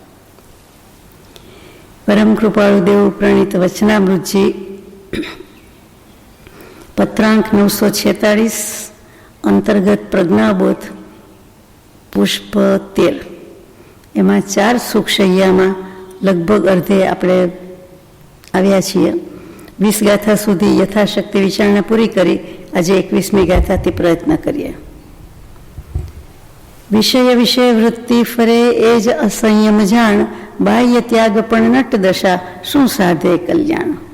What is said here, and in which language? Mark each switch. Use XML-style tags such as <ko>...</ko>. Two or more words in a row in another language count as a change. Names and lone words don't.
<gu>પરમ કૃપાળુ દેવ પ્રણીત વચનામૃતજી પત્રાંક 946 અંતર્ગત પ્રજ્ઞાબોધ પુષ્પ 13 એમાં 4 સુખશય્યામાં લગભગ અર્ધે આપણે આવ્યા છીએ। 20 ગાથા સુધી યથાશક્તિ વિચારણા પૂરી કરી આજે 21મી ગાથાથી પ્રયત્ન કરીએ। વિષય વિષય વૃત્તિ ફરે એ જ અસંયમ જાણ, બાહ્ય ત્યાગ પણ નટ દશા શું સાધે કલ્યાણ।</gu>